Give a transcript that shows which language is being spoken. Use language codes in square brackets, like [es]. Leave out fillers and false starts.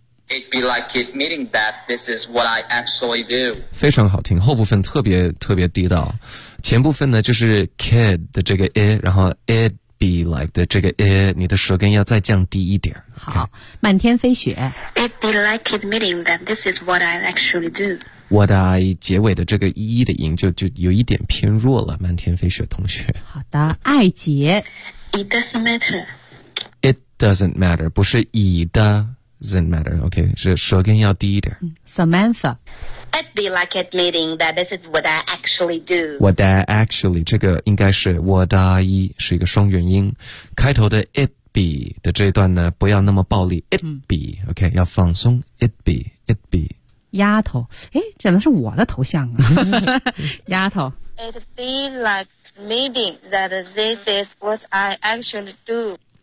[en] It'd be like admitting that this is what I actually do. [zh] 非常好听，后部分特别特别地道，前部分呢就是 kid 的这个 i， 然后 it'd [en] be like [zh] 的这个你的舌根要再降低一点。好，漫天飞雪。 [en] It be like admitting that this is what I actually do. What I [zh] 结尾的这个一的音就有一点偏弱了，漫天飞雪同学。好的，爱杰。 [en] It doesn't matter. It doesn't matter, [zh] 不是 [en] it doesn't matter, OK, [zh] 是舌根要低一点。 Samantha. [en] I'd be like admitting that this is what I actually do. What I actually, [zh] 这个应该是 [en] what I, [zh] 是一个双元音。开头的 [en] it be [zh] 的这一段呢不要那么暴力 ,it be, OK, 要放松 ,it be, it be. 丫头，哎，怎么是我的头像啊？丫头 [en] ，It be like admitting that this is what I actually do.